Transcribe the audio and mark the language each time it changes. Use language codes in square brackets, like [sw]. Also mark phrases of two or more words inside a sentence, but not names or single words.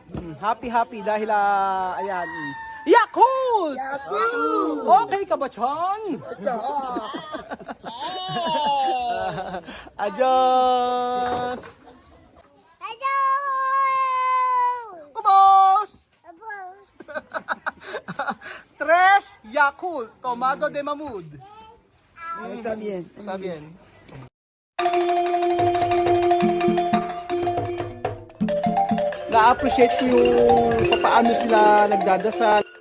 [tl] Happy dahil ayan. Yakult! Okay ka ba, Chan? Adios! [en] Hello! [tl] Ubos! Abos. [es] Tres Yakult, Tomado de Mamud. Está bien. Está bien. [tl] Na-appreciate ko yung paano sila nagdadasal.